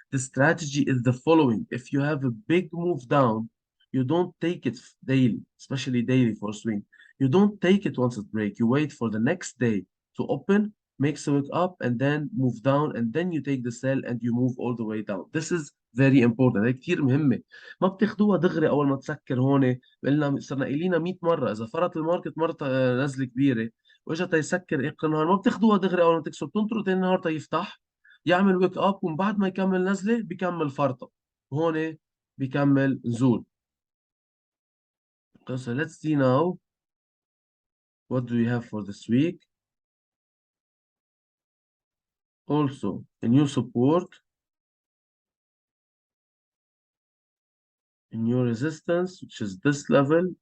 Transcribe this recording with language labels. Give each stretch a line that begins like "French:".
English: The strategy is the following. If you have a big move down, you don't take it daily, especially daily for swing. You don't take it once it breaks. You wait for the next day to open, make a wick up, and then move down, and then you take the sell and you move all the way down. This is very important.
Arabic: هي كتير مهمة. ما بتاخدوها دغري أول ما تسكر هون. قلنا صرنا قايلينها 100 مرة، إذا فرط الماركت مرة نزلة كبيرة واجا تيسكر اخر النهار ما بتاخدوها دغري اول ما تكسب، بتنطروا تاني النهار تيفتح يعمل ويك اب، ومن بعد ما يكمل نزله بيكمل فرطه، وهون بيكمل نزول.
English: So let's see now what do we have for this week. Also a new support, a new resistance, which is this level.